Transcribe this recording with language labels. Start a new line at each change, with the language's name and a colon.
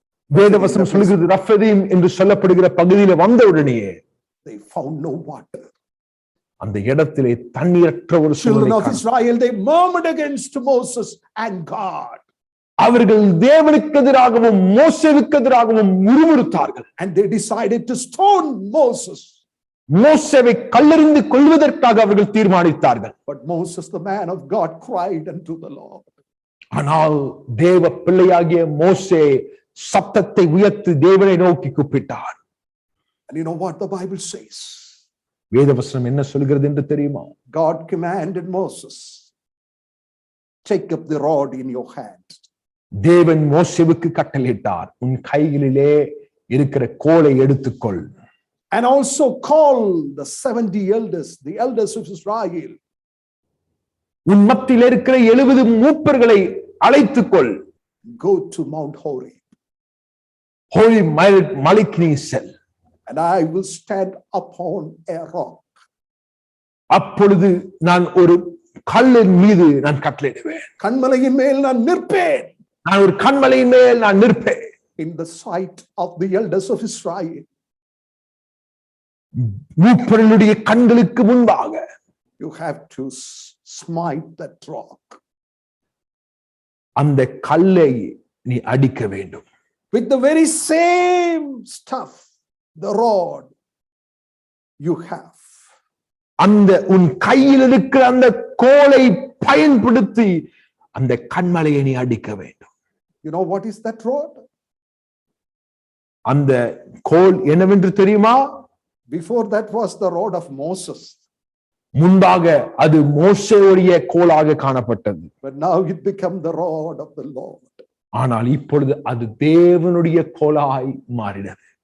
Tamil: வேதவசனம் சொல்கிறது ரஃபதீம் என்று சொல்லப்படுகிற பகுதியில வந்த உடனேயே
English: they found no water.
Tamil: அந்த இடத்திலே தண்ணீரற்ற ஒரு
English: Children of
Tamil: சூழ்நிலை.
English: Israel, they murmured against Moses and God.
Tamil: அவர்கள் தேவனுக்கு எதிராகவும் மோசேவுக்கு எதிராகவும் முறுமுறுத்தார்கள்.
English: And they decided to stone Moses.
Tamil: மோசேவை கல்லெறிந்து கொல்வதற்காக அவர்கள் தீர்மானித்தார்கள்.
English: But Moses, the man of God, cried unto the Lord.
Tamil: ஆனால் தேவ பிள்ளையாகிய மோசே சத்தத்தை உயர்த்தி தேவனை நோக்கி கூப்பிட்டார்.
English: And you know what the Bible says?
Tamil: வேதவசனம் என்ன சொல்கிறது என்று தெரியுமா?
English: God commanded Moses, take up the rod in your hand.
Tamil: தேவன் மோசேவுக்கு கட்டளையிட்டார், உன் கைகளிலே இருக்கிற கோலை எடுத்துக்கொள்.
English: And also call the 70 elders, the elders of Israel.
Tamil: உன் மத்தியில் இருக்கிற 70 மூப்பர்களை அழைத்துக்கொள்.
English: Go to Mount Horeb.
Tamil: Hori மலைக்கு நீ செல்.
English: And I will stand upon a rock.
Tamil: அப்பொழுது நான் ஒரு கல்லின் மீது நான் கட்டளையிடுவேன். கன்மலையின் மேல் நான் நிற்பேன். நான் ஒரு கன்மலையின் மேல் நான் நிற்பேன்.
English: In the sight of the elders of Israel.
Tamil: மூப்பர்களுடைய கண்களுக்கு முன்பாக
English: You have to smite that rock.
Tamil: அந்த கல்லை நீ அடிக்க வேண்டும்.
English: With the very same stuff, the rod you have.
Tamil: அந்த உன் கையில் இருக்கிற அந்த கோலை பயன்படுத்தி அந்த கண்மலையை நீ அடிக்க வேண்டும்.
English: You know what is that rod?
Tamil: அந்த கோல் என்னவென்று தெரியுமா?
English: Before that was the rod of Moses.
Tamil: முன்பாக அது மோசேயுடைய கோலாக காணப்பட்டது.
English: But now it became the rod of the Lord.
Tamil: ஆனால் இப்பொழுது அது தேவனுடைய கோலாய் மாறினது.